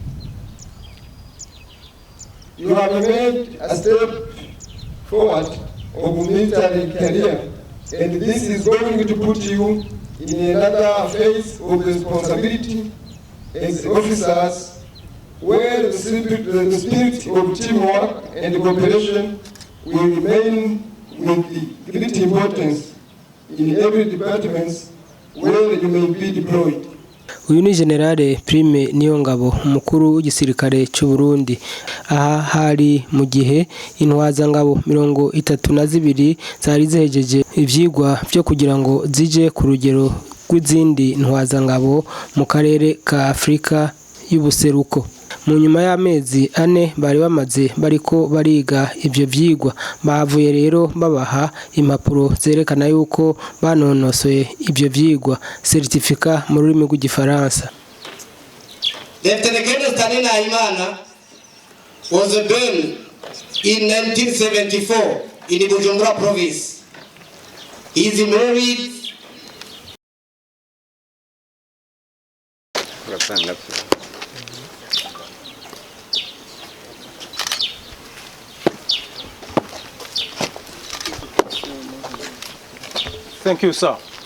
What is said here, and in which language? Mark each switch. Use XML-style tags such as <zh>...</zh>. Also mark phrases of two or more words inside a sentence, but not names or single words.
<en>You have made a step forward of military career, and this is going to put you in another phase of responsibility as officers, where the spirit of teamwork and cooperation will remain with the great importance in every department where you may be deployed.</en> <rn>Uyu ni Generale Prime Niyongabo umukuru w'igisirikare cy'u Burundi. Aha hari mu gihe intwazangabo 32 zari zihejeje ivyigwa byo kugira ngo zije ku rugero rw'izindi ntwazangabo mu karere ka Afrika y'ubuseruko. Mu nyuma y'amezi 4 bari bamaze bariko bariga ivyo vyigwa, bavuye rero babaha impapuro zerekana yuko banonosoye ivyo vyigwa, certificat mu rurimi rw'igifaransa.</rn> <en>Lieutenant Colonel Stanley Nahimana was born in 1974 in Bujumbura province. He is married. Thank you, sir.</en>